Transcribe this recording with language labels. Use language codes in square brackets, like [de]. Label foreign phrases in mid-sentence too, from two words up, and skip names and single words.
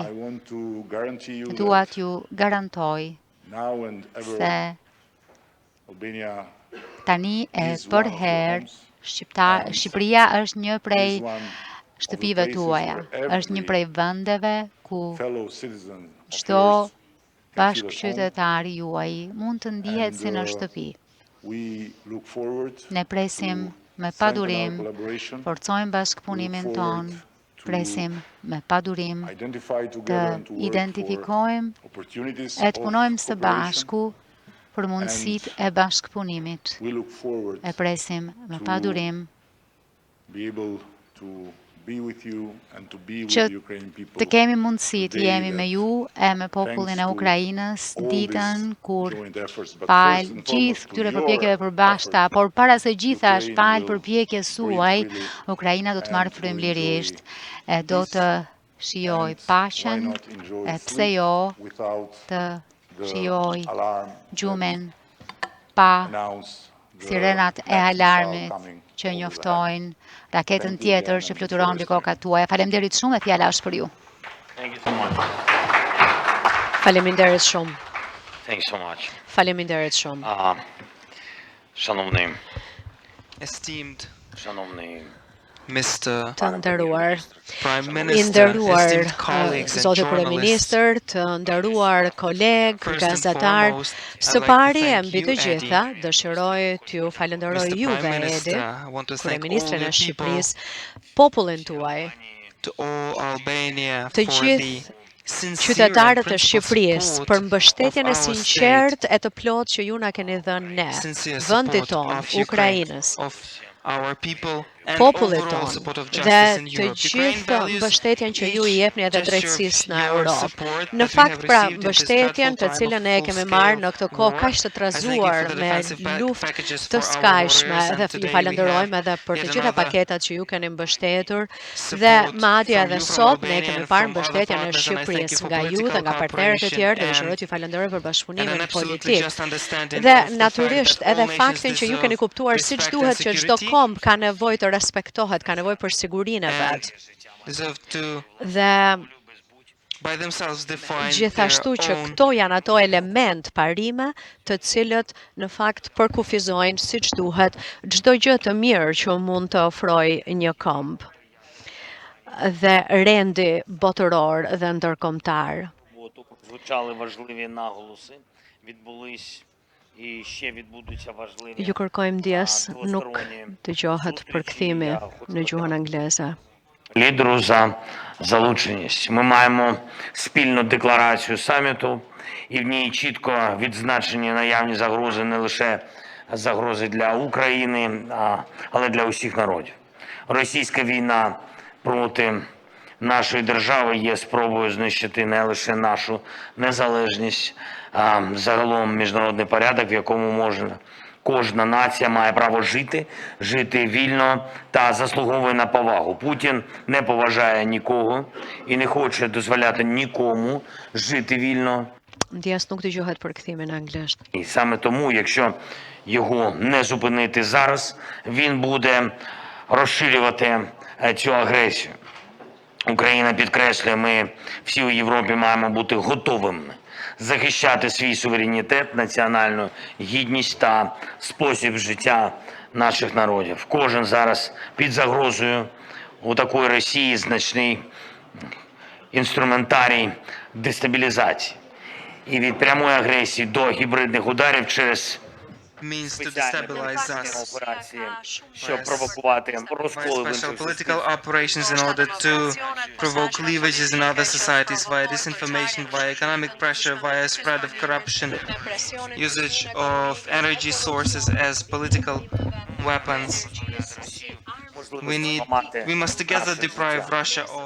[sq] Dua t'ju garantoj se tani e përherë Shqipëria është një prej shtëpive tuaja, është një prej vendeve ku çdo bashkëqytetari juaj mund të ndihet si në shtëpi. [en] We look forward [sq] Ne presim me [en] strengthen our [sq] padurim, [en] collaboration, [sq] forcojmë bashkëpunimin ton, presim me padurim [en] identify [sq] të [en] together and to work for [sq] identifikojmë [en] opportunities [sq] e të [en] of [sq] punojmë së [en] cooperation. [sq] bashku për mundësitë e bashkëpunimit. [en] We look forward [sq] E presim me padurim [en] be able to be with you and to be with [sq] që [en] the Ukrainian people [sq] të kemi mundësi të [en] today [sq] jemi me [en] that [sq] ju e me popullin e [en] thanks to [sq] Ukrainës [en] all [sq] ditën [en] these [sq] kur [en] joint efforts, but [sq] fal [en] first and [sq] gjithë [en] foremost to [sq] këtyre [en] your [sq] përpjekjeve përbashkëta, [en] effort, [sq] por para se gjitha është [en] Ukraine [sq] fal [en] will [sq] përpjekjes [en] breathe [sq] suaj, [en] freely [sq] Ukraina do të marrë [en] and will [sq] frymëlirisht, [en] enjoy [sq] e do të [en] peace, [sq] shijoj [en] and why [sq] paqen, [en] not enjoy [sq] e pse [en] sleep [sq] jo [en] without [sq] të [en] the [sq] shijoj [en] alarm [sq] gjumen [en] that [sq] pa [en] announce the [sq] sirenat e [en] next missile [sq] alarmit [en] coming [sq] që [en] over the [sq] njoftojnë raketën [en] Thank you [sq] tjetër [en] again [sq] që [en] and [sq] fluturon mbi kokat tuaja. Faleminderit shumë e fjala është për ju. [en] Thank you so much. [sq] Faleminderit shumë. [en] Thank you so much. [sq] Faleminderit shumë. [uk] Шановний, [en] Esteemed Mr. [sq] Të nderuar, [en] Prime [sq] i [en] Minister, [sq] nderuar [en] esteemed colleagues and [sq] zotë [en] journalists, [sq] kryeministër, të nderuar kolegë, [en] first and [sq] gazetar, [en] foremost, [sq] së [en] I'd like to [sq] pari e [en] thank [sq] mbi [en] you, [sq] të [en] Eddie. [sq] gjitha, dëshiroj t'ju falenderoj [en] Mr. [sq] juve, [en] Prime [sq] Edi, [en] Minister, I want to thank all [sq] kryeministrin [en] the [sq] e [en] people, [sq] Shqipërisë, popullin tuaj, [en] to all Albania [sq] të [en] for [sq] gjithë [en] the sincere [sq] qytetarët [en] and [sq] e [en] principled [sq] Shqipërisë [en] support [sq] për mbështetjen e [en] of our [sq] sinqert [en] state, [sq] e të plotë që ju na keni dhënë ne, [en] sincere [sq] vendit [en] support [sq] tonë, [en] of Ukraine, [sq] Ukrainës, [en] of our people, and [sq] popullit [en] overall [sq] tonë [en] support of [sq] dhe [en] justice in [sq] të [en] Europe. Ukraine [sq] gjithë [en] values [sq] mbështetjen që ju i [en] each [sq] jepni edhe [en] gesture of [sq] drejtësisë në [en] your [sq] Europë. [en] support [sq] Në [en] that we have [sq] fakt, pra, [en] received in this [sq] mbështetjen [en] dreadful [sq] të [en] time [sq] cilën [en] of [sq] e kemi marrë në këtë kohë [en] war. [sq] kaq të [en] I thank you for [sq] trazuar [en] the [sq] me [en] defensive [sq] luftë [en] packages [sq] të [en] for our [sq] skajshme [en] warriors, and [sq] dhe ju [en] today we [sq] falenderojmë [en] have [sq] edhe për [en] yet [sq] të gjitha [en] another [sq] paketat që ju keni mbështetur dhe [en] support [sq] madje [en] from [sq] edhe [en] you, from [sq] sot ne [en] Albania [sq] kemi [en] and [sq] parë [en] from other [sq] mbështetjen e [en] partners, and I thank you [sq] Shqipërisë [en] for [sq] nga ju dhe [en] political [sq] nga partnerët e [en] cooperation [sq] tjerë dhe dëshiroj t'ju falenderoj për [en] and an [sq] bashkëpunimin [en] absolutely [sq] politik. [en] just understanding [sq] Dhe [en] of the fact [sq] natyrisht [en] that all [sq] edhe [en] nations [sq] faktin që ju keni [en] deserve [sq] kuptuar siç [en] respect and [sq] duhet që çdo [en] security, [sq] komb ka nevojë të respektohet, ka nevojë për sigurinë e [en] and [sq] vet. [en] deserve to [sq] Dhe [en] by themselves define their [sq] gjithashtu që [en] own [sq] këto janë ato element parime të cilët në fakt përkufizojnë siç duhet çdo gjë të mirë që mund të ofrojë një komb dhe rendi botëror dhe ndërkombëtar. [uk] звучали важливі наголоси, відбулись і ще відбудуться важливі [sq] Ju kërkojmë ndjes, nuk [uk] двосторонні [sq] dëgjohet [uk] зустрічі. [sq] përkthimi [uk] Я [sq] në gjuhën angleze. [uk] лідеру за залученість. Ми маємо спільну декларацію саміту, і в ній чітко відзначені наявні загрози не лише загрози для України, але для усіх народів. Російська війна проти нашої держави є спробою знищити не лише нашу незалежність, а загалом міжнародний порядок, в якому кожна нація має право жити вільно та заслуговує на повагу. Путін не поважає нікого і не хоче дозволяти нікому жити вільно. [sq] Ndjes nuk dëgjohet përkthimi në anglisht. [uk] І саме тому, якщо його не зупинити зараз, він буде розширювати цю агресію. Україна підкреслює, ми всі у Європі маємо бути готовими захищати свій суверенітет, національну гідність та спосіб життя наших народів. Кожен зараз під загрозою у такої Росії значний інструментарій дестабілізації. І від прямої агресії до гібридних ударів через [en] means to [uk] спеціальні [en] destabilize us [uk] операції, щоб провокувати [en] by [uk] розколи в [en] special [uk] інших [en] political [uk] суспільствах. [en] operations in order to provoke cleavages in other societies via disinformation, via economic pressure, via spread of corruption, usage of energy sources as political weapons. We must together deprive Russia of